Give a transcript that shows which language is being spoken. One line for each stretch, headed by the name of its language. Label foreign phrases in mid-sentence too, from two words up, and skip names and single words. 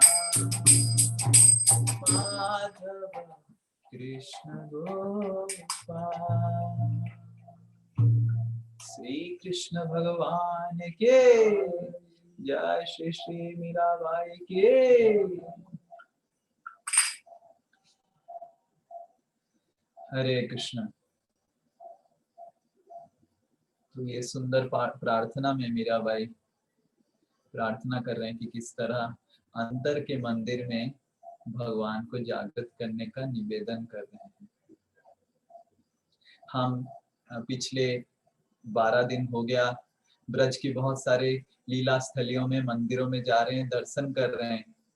Hindi: माधव कृष्ण गोपाल। श्री कृष्ण भगवान के जय, श्री श्री मीराबाई के। हरे कृष्ण। तो ये सुंदर प्रार्थना में मीराबाई प्रार्थना कर रहे हैं कि किस तरह अंतर के मंदिर में भगवान को जागृत करने का निवेदन कर रहे हैं। हम पिछले 12 दिन हो गया ब्रज की बहुत सारे लीला स्थलियों में, मंदिरों में जा रहे हैं, दर्शन कर रहे हैं।